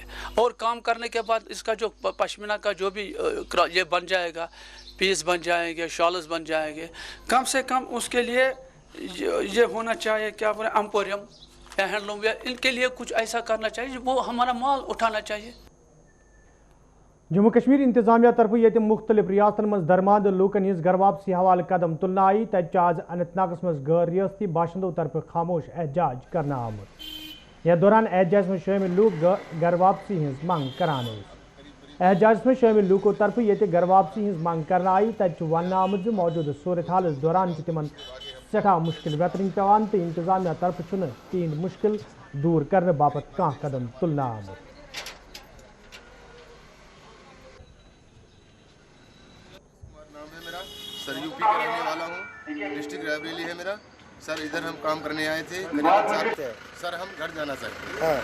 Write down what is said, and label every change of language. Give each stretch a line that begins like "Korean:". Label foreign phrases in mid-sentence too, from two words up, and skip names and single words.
Hindi: और काम करने के बाद इसका जो पश्मीना का जो भी ये बन जाएगा, पीस बन जाएंगे, शॉल्स बन जाएंगे, कम से कम उसके लिए ये होना चाहिए क्या बोले एम्पोरियम या हैंडलूम या इनके लिए कुछ ऐसा करना चाहिए, वो हमारा माल उठाना चाहिए।
Kashmiri: जम्मू कश्मीर इंतजामिया तरफ ये मुख्तलिफ रियासतन मज दरमाद लूकन हिज घर वापसी हवाले कदम तुलना आई, तज आज अनंतनागस मज गैर रियासती बाशिंदों तरफ खामोश एहतजाज करना आमुत। यह दौरान एहतजाज में शामिल लोग घर वापसी हिज मंग करान। एहतजाज में शामिल लूकों तरफ ये घर वापसी हिज मंग करना आई, तज वन आमुत मौजूद सूरत हाल दौरान तिमन सठा मुश्किल वेतरिन पेवान तो इंतजामिया तरफ तीन मुश्किल दूर करने बाबत कह कदम तुलना आमुत।
Hindi: सर यूपी का रहने वाला हूँ, डिस्ट्रिक्ट रायबरेली है मेरा। सर इधर हम काम करने आए थे करीबन सर हम घर जाना चाहते हैं।